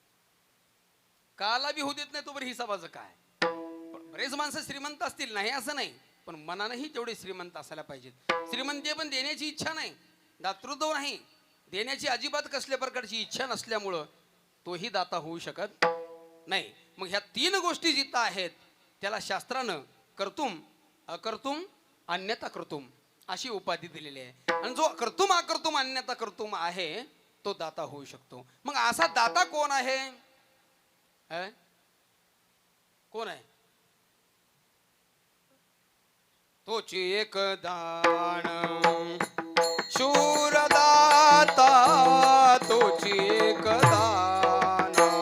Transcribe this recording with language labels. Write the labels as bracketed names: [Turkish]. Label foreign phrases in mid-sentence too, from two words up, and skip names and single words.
[Marathi] काला बी होऊ देत नाही तो बरं, हिसाबाचं काय? बरेच माणसं श्रीमंत असतील, नाही असं नाही, पण मनानंही तेवढे श्रीमंत असायला पाहिजेत. श्रीमंती पण देण्याची इच्छा नाही, दातृत्व नाही, देण्याची अजिबात कसल्या प्रकारची इच्छा नसल्यामुळं तोही दाता होऊ शकत नाही. मग ह्या 3 गोष्टी जिथं आहेत त्याला शास्त्रानं [Sanskrit] कर्तुम, अकर्तुम, अन्यथा कर्तुम [Marathi] अशी उपाधी दिलेली आहे. आणि जो [Sanskrit] कर्तुम, अकर्तुम, अन्यथा कर्तुम [Marathi] आहे तो दाता होऊ शकतो. मग असा दाता कोण आहे? कोण आहे? तोच एक दान शूरदाता, तोच एक दान